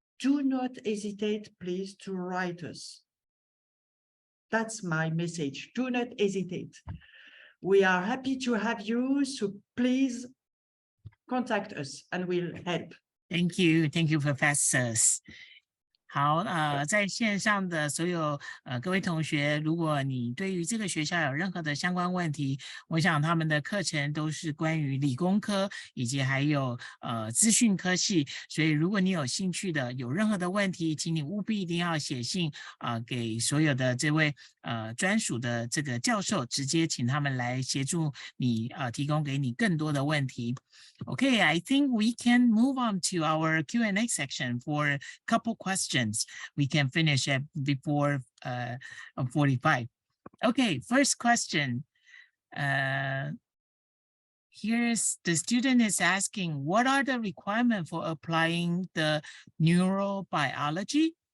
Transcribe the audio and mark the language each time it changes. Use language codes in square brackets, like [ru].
[en] Do not hesitate, please, to write us. That's my message. Do not hesitate. We are happy to have you, so please contact us and we'll help Thank you, professors. [zh] 好，在线上的所有各位同学，如果你对于这个学校有任何的相关问题，我想他们的课程都是关于理工科以及还有资讯科系，所以如果你有兴趣的，有任何的问题，请你务必一定要写信给所有的这位专属的这个教授，直接请他们来协助你提供给你更多的问题。 [en] Okay, I think we can move on to our Q&A section for a couple questions. We can finish it before 45. Okay, first question. Here's the student is asking, what are the requirements for applying the neurobiology?